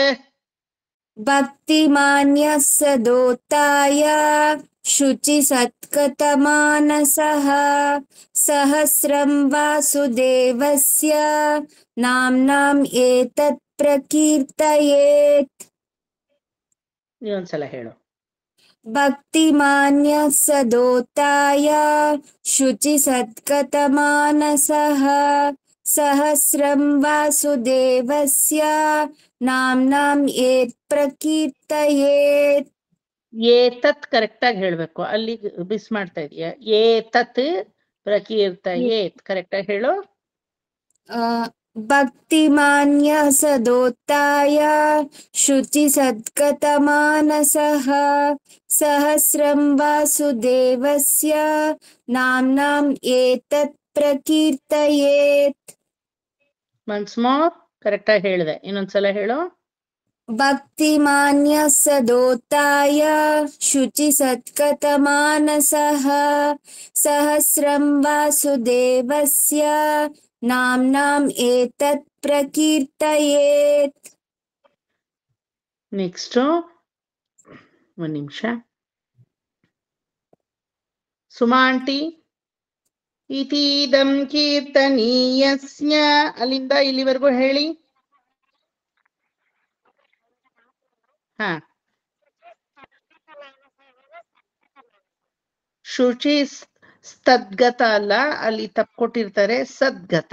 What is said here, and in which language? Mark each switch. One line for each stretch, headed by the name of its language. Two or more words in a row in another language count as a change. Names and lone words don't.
Sanskrit: भक्तिमान्यः सदोत्थाय शुचि सत्कथमानसः सहस्रं वासुदेवस्य नाम्नाम् एतत् प्रकीर्तयेत्
Kannada: ಇನ್ನೊಂದ್ಸಲ ಹೇಳು
Sanskrit: भक्तिमान्यः सदोत्थाय शुचि सत्कथमानसः सहस्रं वासुदेवस्य नाम्नाम् एतत् प्रकीर्तयेत्
Kannada: ಏತತ್ ಕರೆಕ್ಟ್ ಆಗಿ ಹೇಳ್ಬೇಕು, ಅಲ್ಲಿ ಮಿಸ್ ಮಾಡ್ತಾ ಇದೀಯ.
Sanskrit: ಏತತ್ ಪ್ರಕೀರ್ತಯೇತ್
Kannada: ಕರೆಕ್ಟ್ ಆಗಿ ಹೇಳು.
Sanskrit: भक्तिमान्यः सदोत्थाय शुचि सत्कथमानसः सहस्रं वासुदेवस्य नाम्नाम् एतत् प्रकीर्तयेत्
English: once more
Kannada: ಕರೆಕ್ಟ್ ಆಗಿ ಹೇಳಿದೆ, ಇನ್ನೊಂದ್ಸಲ ಹೇಳು.
Sanskrit: भक्तिमान्यः सदोत्थाय शुचि सत्कथमानसः सहस्रं वासुदेवस्य नाम्नाम् एतत् प्रकीर्तयेत्
Kannada: ನೆಕ್ಸ್ಟ್ ಒಂದ್ ನಿಮಿಷ. ಸುಮಾ ಆಂಟಿ,
Sanskrit: ಇತೀದಂ ಕೀರ್ತನೀಯಸ್ಯ
Kannada: ಅಲ್ಲಿಂದ ಇಲ್ಲಿವರೆಗೂ ಹೇಳಿ. ಹಾ,
Sanskrit: ಶುಚಿ ಸ್ತದ್ಗತ
Kannada: ಅಲ್ಲ, ಅಲ್ಲಿ ತಪ್ಪು ಕೊಟ್ಟಿರ್ತಾರೆ, ಸದ್ಗತ.